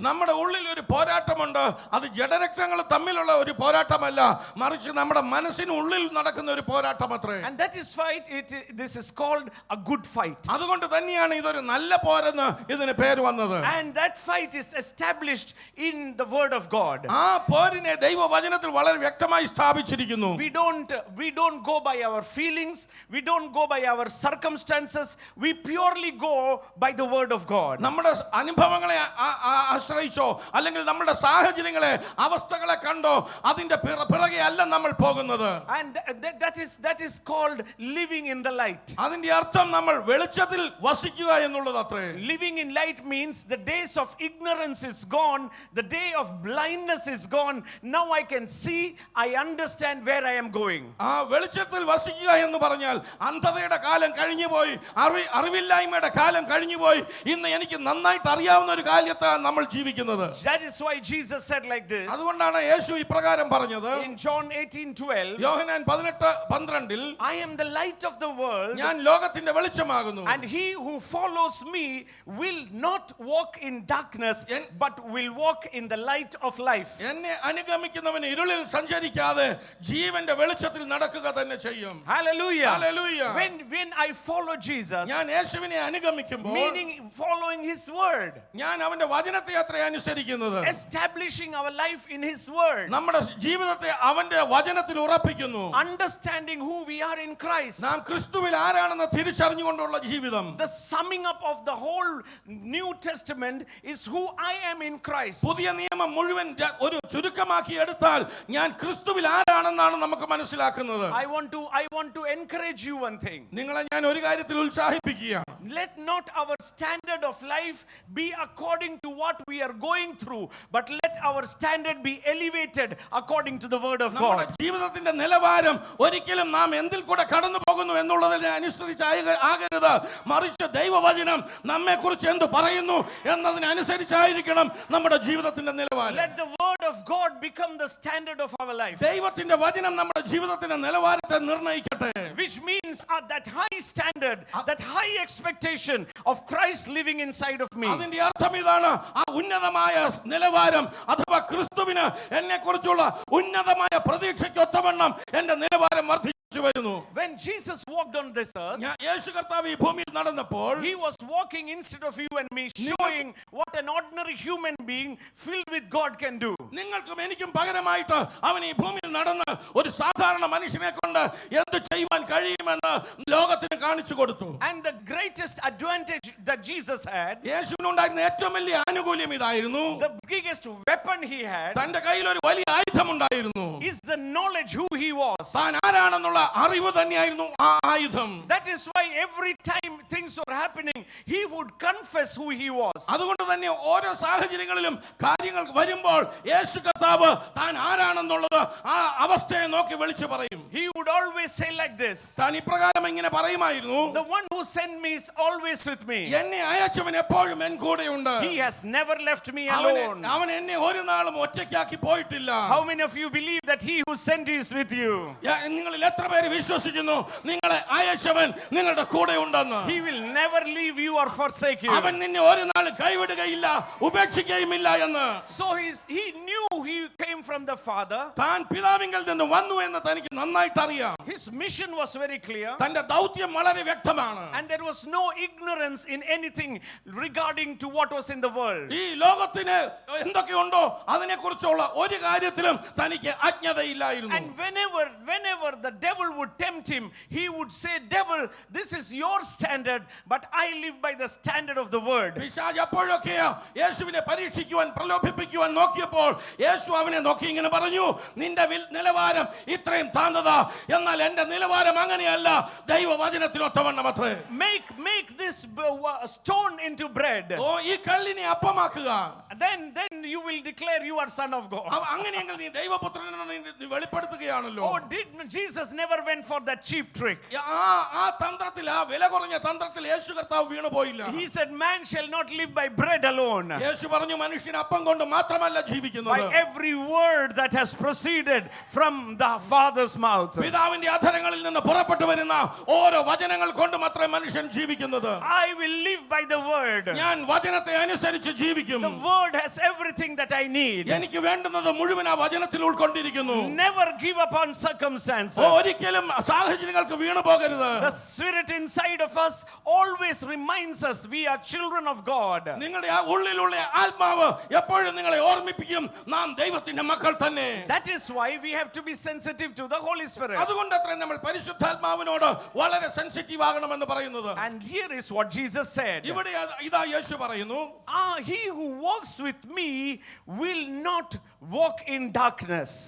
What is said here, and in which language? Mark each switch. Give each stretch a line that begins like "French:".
Malayalam: നമ്മുടെ ഉള്ളിൽ ഒരു പോരാട്ടമുണ്ട്. അത് ജഡരക്തങ്ങൾ തമ്മിലുള്ള ഒരു പോരാട്ടമല്ല, മറിച്ച് നമ്മുടെ മനസ്സിനുള്ളിൽ നടക്കുന്ന ഒരു പോരാട്ടമത്രേ.
English: And that is fight. This is called a good fight.
Malayalam: അതുകൊണ്ട് തന്നെയാണ് ഇതൊരു നല്ല പോരെന്ന് ഇതിന് പേര് വന്നത്.
English: And that fight is established in the word of God.
Malayalam: ആ പോരിനെ ദൈവവചനത്തിൽ വളരെ വ്യക്തമായി സ്ഥാപിച്ചിരിക്കുന്നു.
English: We don't go by our feelings, we don't go by our circumstances, we purely go by the word of God.
Malayalam: നമ്മുടെ അനുഭവങ്ങളെ ആശ്രയിച്ചോ അല്ലെങ്കിൽ നമ്മുടെ സാഹചര്യങ്ങളെ അവസ്ഥകളെ കണ്ടോ അതിന്റെ പിറകെ അല്ല നമ്മൾ പോകുന്നത്.
English: And that is called living in the light.
Malayalam: അതിന്റെ അർത്ഥം നമ്മൾ വെളിച്ചത്തിൽ വസിക്കുക എന്നുള്ളത് അത്രേ.
English: Living in light means the days of ignorance is gone, the day of blindness is gone. Now I can see, I understand where I am going.
Malayalam: ആ വെളിച്ചത്തിൽ വസിക്കുക എന്ന് പറഞ്ഞാൽ അന്ധതയുടെ കാലം കഴിഞ്ഞുപോയി, അറിവില്ലായ്മയുടെ കാലം കഴിഞ്ഞുപോയി. ഇന്ന് എനിക്ക് നന്നായിട്ട് അറിയാവുന്ന ഒരു കാലത്താണ് നമ്മൾ ജീവിക്കുന്നത്.
English: That is why Jesus said like this.
Malayalam: അതുകൊണ്ടാണ് യേശു ഇപ്രകാരം പറഞ്ഞത്.
English: In John 18:12,
Malayalam: Yohannan 18:12,
English: I am the light of the world,
Malayalam: ഞാൻ ലോകത്തിന്റെ വെളിച്ചമാകുന്നു.
English: and he who follows me will not walk in darkness, but will walk in the light of life.
Malayalam: എന്നെ അനുഗമിക്കുന്നവൻ ഇരുളിൽ സഞ്ചരിക്കാതെ ജീവന്റെ വെളിച്ചത്തിൽ നടക്കുക തന്നെ ചെയ്യും.
English: Hallelujah. Hallelujah. When I follow Jesus,
Malayalam: ഞാൻ യേശുവിനെ അനുഗമിക്കുമ്പോൾ,
English: meaning following his word,
Malayalam: ഞാൻ അവന്റെ വചനത്തെ അത്ര അനുസരിക്കുന്നത്,
English: establishing our life in his word,
Malayalam: നമ്മുടെ ജീവിതത്തെ അവന്റെ വചനത്തിൽ ഉറപ്പിക്കുന്നു,
English: understanding who we are in Christ,
Malayalam: നാം ക്രിസ്തുവിൽ ആരാണെന്ന് തിരിച്ചറിഞ്ഞുകൊണ്ടുള്ള ജീവിതം.
English: the summing up of the whole New Testament is who I am in Christ.
Malayalam: പുതിയ നിയമം മുഴുവൻ ഒരു ചുരുക്കമാക്കി എടുത്താൽ ഞാൻ ക്രിസ്തുവിൽ ആരാണെന്നാണ് നമുക്ക് മനസ്സിലാക്കുന്നത്.
English: I want to encourage you one thing.
Malayalam: നിങ്ങളെ ഞാൻ ഒരു കാര്യത്തിൽ ഉത്സാഹിപ്പിക്കുക.
English: Let not our standard of life be according to what we are going through, but let our standard be elevated according to the word of
Malayalam: നമ്മുടെ
English: God.
Malayalam: ജീവിതത്തിന്റെ നിലവാരം ഒരിക്കലും നാം എന്തിൽ കൂടെ കടന്നു പോകുന്നു എന്നുള്ളതിനെ അനുസരിച്ച് ആകരുത്, മറിച്ച് ദൈവവചനം നമ്മെ കുറിച്ച് എന്ത് പറയുന്നു എന്നതിനനുസരിച്ചായിരിക്കണം നമ്മുടെ ജീവിതത്തിന്റെ നിലവാരം.
English: Let the word of God become the standard of our life,
Malayalam: ദൈവത്തിന്റെ വചനം നമ്മുടെ ജീവിതത്തിന്റെ നിലവാരത്തെ നിർണ്ണയിക്കട്ടെ.
English: which means that high standard, that high expectation of Christ living inside of me.
Malayalam: അതിന്റെ അർത്ഥം ഇതാണ്, ആ ഉന്നതമായ നിലവാരം അഥവാ ക്രിസ്തുവിന് എന്നെ കുറിച്ചുള്ള ഉന്നതമായ പ്രതീക്ഷയ്ക്കൊത്തവണ്ണം എന്റെ നിലവാരം വർദ്ധിച്ചു വരുന്നു.
English: When Jesus walked on this earth,
Malayalam: യേശു കർത്താവ് ഈ ഭൂമിയിൽ നടന്നപ്പോൾ,
English: he was walking instead of you and me, showing what an ordinary human being filled with God can do.
Malayalam: നിങ്ങൾക്കും എനിക്കും പകരമായിട്ട് അവൻ ഈ ഭൂമിയിൽ നടന്ന് ഒരു സാധാരണ മനുഷ്യനെ കൊണ്ട് എന്ത് ചെയ്യുവാൻ കഴിയുമെന്ന് ലോകത്തിന് കാണിച്ചു കൊടുത്തു.
English: And the greatest advantage that Jesus had,
Malayalam: യേശുവിനുണ്ടായിരുന്ന ഏറ്റവും വലിയ ആനുകൂല്യം ഇതായിരുന്നു,
English: the biggest weapon he had,
Malayalam: തന്റെ കയ്യിൽ ഒരു വലിയ ആയുധമുണ്ടായിരുന്നു.
English: is the knowledge who he was.
Malayalam: താൻ ആരാണെന്നുള്ള അറിവ് തന്നെയായിരുന്നു ആ ആയുധം.
English: That is why every time things were happening, he would confess who he was.
Malayalam: അതുകൊണ്ട് തന്നെ ഓരോ സാഹചര്യങ്ങളിലും കാര്യങ്ങൾ വരുമ്പോൾ യേശു കർത്താവ് താൻ ആരാണെന്നുള്ളത് ആ അവസ്ഥയെ നോക്കി വിളിച്ചു പറയും.
English: He would always say like this,
Malayalam: താൻ ഇപ്രകാരം ഇങ്ങനെ പറയുമായിരുന്നു,
English: the one who sent me is always with me.
Malayalam: എന്നെ അയച്ചവൻ എപ്പോഴും എൻ കൂടെയുണ്ട്.
English: He has never left me alone.
Malayalam: അവൻ എന്നെ ഒരു നാളും ഒറ്റയ്ക്കാക്കി പോയിട്ടില്ല.
English: How many of you believe that he who sent you is with you?
Malayalam: നിങ്ങളിൽ എത്ര പേര് വിശ്വസിക്കുന്നു നിങ്ങളെ അയച്ചവൻ നിങ്ങളുടെ കൂടെ ഉണ്ടെന്ന്?
English: He will never leave you or forsake you.
Malayalam: അവൻ നിന്നെ ഒരു നാളും കൈവിടുകയില്ല ഉപേക്ഷിക്കുകയുമില്ല എന്ന്.
English: So he knew he came from the Father.
Malayalam: താൻ പിതാവിങ്കൽ നിന്ന് വന്നു എന്ന് തനിക്ക് നന്നായിട്ട് അറിയാം.
English: His mission was very clear,
Malayalam: തന്റെ ദൗത്യം വളരെ വ്യക്തമാണ്.
English: and there was no ignorance in anything regarding to what was in the world.
Malayalam: ഈ ലോകത്തിന് എന്തൊക്കെയുണ്ടോ അതിനെക്കുറിച്ചുള്ള ഒരു കാര്യത്തിലും തനിക്ക് അജ്ഞതയില്ലായിരുന്നു.
English: And whenever the devil would tempt him, he would say, devil, this is your standard, but I live by the standard of the word.
Malayalam: പിശാച് എപ്പോഴൊക്കെ യേശുവിനെ പരീക്ഷിക്കുവാൻ പ്രലോഭിപ്പിക്കുവാൻ നോക്കിയപ്പോൾ യേശു അവനെ നോക്കി ഇങ്ങനെ പറഞ്ഞു, നിന്റെ നിലവാരം ഇത്രയും താഴ്ന്നതാ, എന്നാൽ എന്റെ നിലവാരം അങ്ങനെയല്ല, ദൈവവചനത്തിനൊത്തവണ്ണം അത്രേ.
English: Make this stone into bread.
Malayalam: ഓ ഈ കല്ലിനെ അപ്പമാക്കുക.
English: Then you will declare you are son of God.
Malayalam: അങ്ങനെയെങ്കിൽ നീ ദൈവപുത്രനെന്ന് നീ വെളിപ്പെടുത്തുകയാണല്ലോ.
English: Oh, did Jesus never went for that cheap trick?
Malayalam: ആ തന്ത്രത്തിൽ, ആ വില കുറഞ്ഞ തന്ത്രത്തിൽ യേശു കർത്താവ് വീണു പോയില്ല.
English: He said man shall not live by bread alone,
Malayalam: യേശു പറഞ്ഞു മനുഷ്യൻ അപ്പം കൊണ്ട് മാത്രമല്ല ജീവിക്കുന്നത്,
English: by every word that has proceeded from the Father's mouth. mouth.
Malayalam: പിതാവിന്റെ അധരങ്ങളിൽ നിന്ന് പുറപ്പെട്ടു വരുന്ന ഓരോ വചനങ്ങൾ കൊണ്ട് മാത്രമേ മനുഷ്യൻ ജീവിക്കുന്നത്.
English: I will live by the word.
Malayalam: ഞാൻ വചനത്തെ അനുസരിച്ച് ജീവിക്കും.
English: The word has everything that I need.
Malayalam: എനിക്ക് വേണ്ടുന്നത് മുഴുവൻ ആ വചനത്തിൽ ഉൾക്കൊണ്ടിരിക്കുന്നു.
English: Never give up on circumstances.
Malayalam: ഒരിക്കലും സാഹചര്യങ്ങൾക്ക് വീണു പോകരുത്.
English: The spirit inside of us always reminds us we are children of God.
Malayalam: നിങ്ങളുടെ ആ ഉള്ളിലുള്ള ആത്മാവ് എപ്പോഴും നിങ്ങളെ ഓർമ്മിപ്പിക്കും നാം ദൈവത്തിന്റെ മക്കൾ തന്നെ.
English: That is why we have to be sensitive to the Holy Spirit.
Malayalam: അതുകൊണ്ടത്രേ നമ്മൾ പരിശുദ്ധാത്മാവിനോട് വളരെ സെൻസിറ്റീവ് ആകണമെന്ന് പറയുന്നത്.
English: And here is what Jesus said.
Malayalam: ഇവിടെ ഇതാ യേശു പറയുന്നു,
English: He who walks with me will not walk in darkness.